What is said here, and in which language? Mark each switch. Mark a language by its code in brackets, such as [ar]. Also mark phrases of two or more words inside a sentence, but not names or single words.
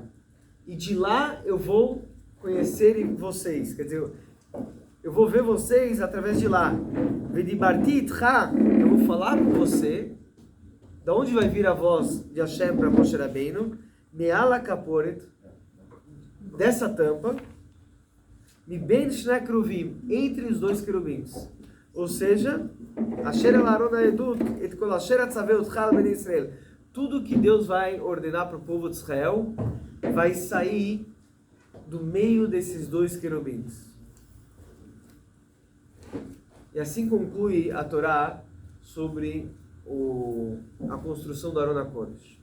[pt] E de lá eu vou conhecer vocês. Quer dizer, eu vou ver vocês através de lá. [he] ודיברתי איתך. [pt] Eu vou falar com você. Da onde vai vir a voz de Hashem para Moshe Rabbeinu? [he] מעל הכפורת. [pt] Dessa tampa. [he] מבין שני כרובים. [pt] Entre os 2 querubins. Ou seja, [he] אשר אל ארון העדות את כל אשר אצוה אותך אל בני ישראל. [pt] tudo que Deus vai ordenar para o povo de Israel vai sair do meio desses dois querubins. E assim conclui a Torá sobre a construção do Aron HaKodesh.